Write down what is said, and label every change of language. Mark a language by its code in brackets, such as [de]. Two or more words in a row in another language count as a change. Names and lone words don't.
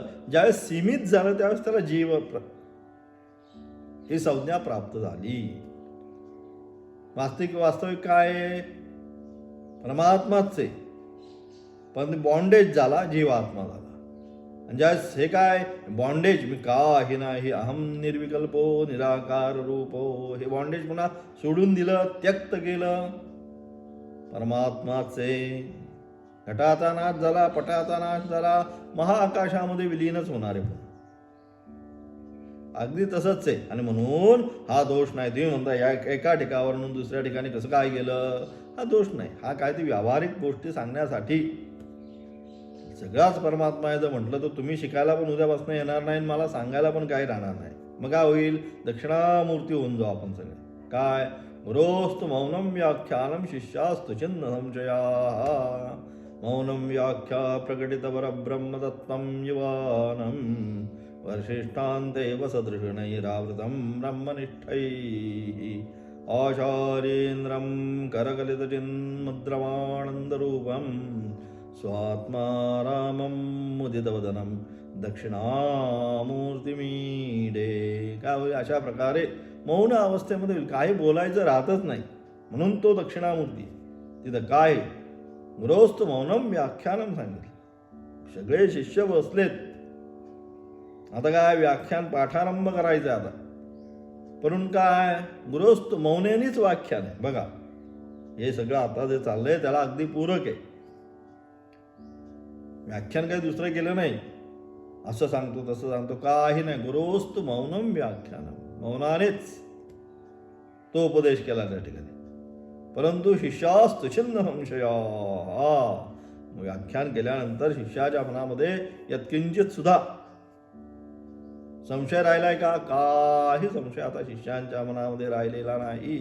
[mr] ज्यावेळेस सीमित झालं त्यावेळेस त्याला जीव ही संज्ञा प्राप्त झाली. वास्तविक काय आहे, परमात्माच आहे, पण बॉन्डेज झाला, जीवात्मा झाला. आणि ज्यावेळेस हे काय बॉन्डेज, मी काही नाही, [sa] अहम निर्विकल्पो निराकार रूपो, [mr] हे बॉन्डेज पुन्हा सोडून दिलं, त्यक्त केलं, परमात्माचे. घटाचा नाश झाला, पटाचा नाश झाला, महाआकाशामध्ये विलीनच होणार आहे. अगदी तसंच आहे. आणि म्हणून हा दोष नाही. तुम्ही म्हणता या एका ठिकाणावरून दुसऱ्या ठिकाणी कसं काय गेलं, हा दोष नाही. हा काय ते व्यावहारिक गोष्टी सांगण्यासाठी सगळाच परमात्मा आहे जर म्हटलं तर तुम्ही शिकायला पण उद्यापासून येणार नाही, मला सांगायला पण काही राहणार नाही. मग काय होईल, दक्षिणामूर्ती होऊन जाऊ आपण सगळे. [sa] काय गुरोस्तु मौनम व्याख्यानम शिष्यास्तु चिन्ह संशया, मौनम व्याख्या प्रकटित परब्रह्मतत्त्वं युवानं वर्षिष्ठान्तेव सदृशनैरावृतं ब्रह्मनिष्ठैः आचार्येन्द्रं करकलितचिन्मुद्रमानन्दरूपं स्वात्मा रामं मुदितवदनं दक्षिणामूर्तिमीडे. [mr] काय होईल, अशा प्रकारे मौन अवस्थेमध्ये काही बोलायचं राहतच नाही, म्हणून तो दक्षिणामूर्ती. तिथं काय [sa] गुरोस्तु मौनम व्याख्यानम [mr] सांगितलं. सगळे शिष्य बसलेत, आता काय व्याख्यान पाठारंभ करायचं आता. परंतु काय गुरोस्तु मौनेनीच व्याख्यान आहे. बघा हे सगळं आता जे चाललंय त्याला अगदी पूरक आहे. व्याख्यान काही दुसरं केलं नाही, असं सांगतो तसं सांगतो काही नाही. [sa] गुरोस्तु मौनम व्याख्यानम, [mr] मौनानेच तो उपदेश केला त्या ठिकाणी. परंतु [sa] शिष्यास्तु छिन्न संशया, [mr] व्याख्यान केल्यानंतर शिष्याच्या मनामध्ये यत्किंचित सुद्धा संशय राहिलाय का? काही संशय आता शिष्यांच्या मनामध्ये राहिलेला नाही.